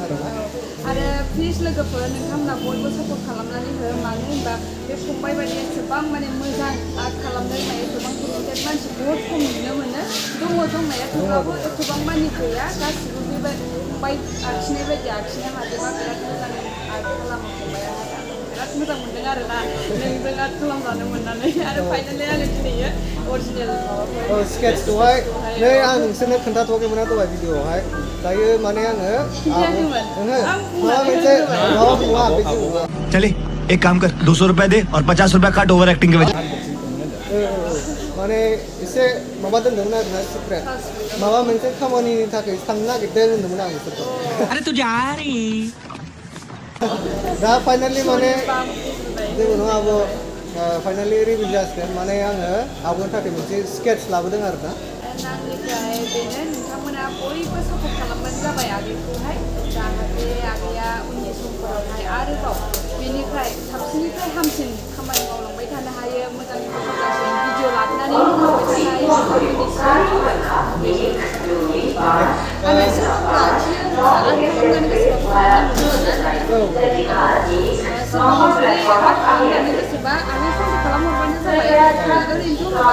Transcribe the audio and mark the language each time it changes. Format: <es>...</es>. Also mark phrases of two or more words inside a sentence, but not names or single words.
<brx>आरो प्लिज लोगोफोर नोंथांमोना बयबो सापर्ट खालामनानै हो मानो होनबा बे फंबाय बायदि एसेबां माने मोजां आर्ट खालामनो रोंनाय एसेबां टेलेन्टेड मानसि</brx> <hi>बहुत खम</hi> <brx>नुनो मोनो दङ दंनाया थेवब्लाबो एसेबां मानि गैया गासिबो बेबायदि फंबाय आखिनाय बायदि आखिनो हाजोबा बिराद मोजां आर्ट खालामो फंबायाहाय बिराद मोजां मोनदों आरोना नोंजों आर्ट खालामजानो मोननानै आरो फाइनालि आङो दिनैयो अरिजिनेल माबाखौ स्केट्सखौहाय नै आं नोंसोरनो खोन्थाथ'वाखैमोन दहाय भिडिअआवहाय दायो माने आङो</brx> <hi>चले एक काम कर 200 रुपए दे और 50 रुपए काट</hi> <en>over acting</en> <hi>के वजह</hi> <brx>माने एसे माबा दोनदोंमोन आरोना सिक्रेट माबा मोनसे खामानिनि थाखाय थांनो नागिरदों होनदोंमोन आं बिसोरखौ</brx> <hi>अरे तू जा रही</hi> <brx>दा फाइनालि माने जेबो नङा आब' फाइनालि रिभिल जासिगोन माने आङो आब'नि थाखाय मोनसे स्केट्स लाबोदों आरोना आंनिफ्राय बेनो नोंथांमोना बयबो सापर्ट खालामबानो जाबाय आगैखौहाय जाहाथे आगैया उननि समफोरावहाय आरोबाव बेनिफ्राय साबसिननिफ्राय हामसिन खामानि मावलांबाय थानो हायो मोजांनिफ्राय मोजांसिन भिडिअ लाबोनानै होलांबाय थानो गोसोबा आगै कन्टेक्ट खालामहरबानो जाबाय ओरैनोथ'</brx>